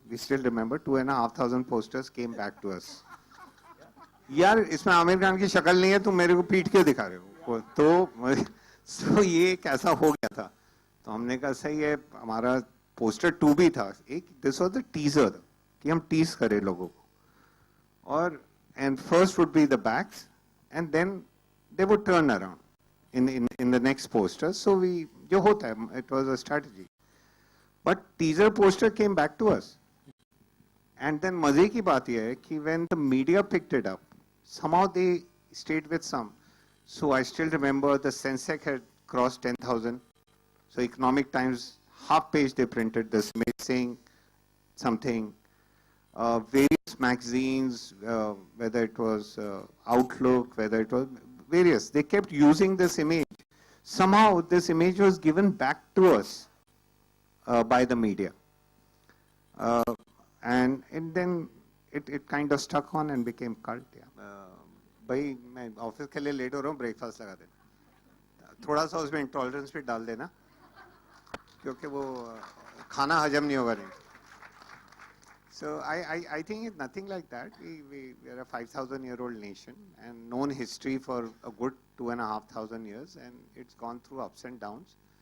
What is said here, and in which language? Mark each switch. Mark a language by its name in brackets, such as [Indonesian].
[English] We still remember 2,500 posters came back to us. [Hindi] यार इसमें आमिर खान की शक्ल नहीं है, तुम मेरे को पीट के दिखा रहे हो, तो ये कैसा हो गया था. तो हमने कहा सही है, हमारा पोस्टर 2 भी था, एक [English] this was the teaser [Hindi] कि हम टीज करें लोगों को, और [English] And first would be the backs and then they would turn around in the next poster. So we, [Hindi] जो होता है, [English] it was a strategy. But teaser poster came back to us. And then [Hindi] मजे की बात यह है कि [English] when the media picked it up, somehow they stayed with some. So I still remember the Sensex had crossed 10,000. So Economic Times half page they printed this image saying something. Various magazines, whether it was Outlook, whether it was various, they kept using this image. Somehow this image was given back to us by the media. And then it kind of stuck on and became cult. [Hindi] भाई मैं office के लिए late हो रहा हूँ, breakfast लगा देना, थोड़ा सा उसमें इंटॉलरेंस भी डाल देना, क्योंकि वो खाना हजम नहीं होगा. [English] So I think it's nothing like that. We are a 5,000-year-old nation and known history for a good 2,500 years, and it's gone through ups and downs.